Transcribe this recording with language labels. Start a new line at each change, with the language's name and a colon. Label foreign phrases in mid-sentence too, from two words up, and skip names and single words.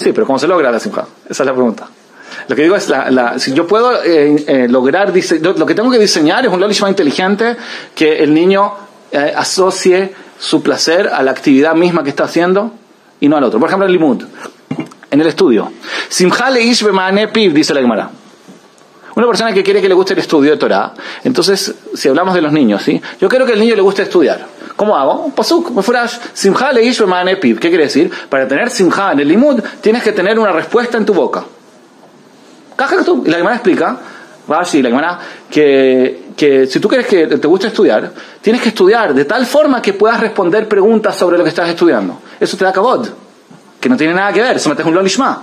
Spanish: Sí, pero ¿cómo se logra la simja? Esa es la pregunta. Lo que digo es, si yo puedo lograr, lo que tengo que diseñar es un lolishma inteligente que el niño asocie su placer a la actividad misma que está haciendo y no al otro. Por ejemplo, el limud, en el estudio.
Hebrew: שמחה לאיש במענה פיו,
Spanish: dice la Gemara. Una persona que quiere que le guste el estudio de Torah, entonces, si hablamos de los niños, ¿sí? Yo quiero que el niño le guste estudiar. ¿Cómo hago?
Hebrew: פסוק, מפורש, שמחה לאיש במענה פיו.
Spanish: ¿Qué quiere decir? Para tener simcha en el limud, tienes que tener una respuesta en tu boca. Y la Gemara explica, Rashi, la Gemara, que si tú quieres que te guste estudiar, tienes que estudiar de tal forma que puedas responder preguntas sobre lo que estás estudiando. Eso te da kavod, que no tiene nada que ver, eso metes un lolishma.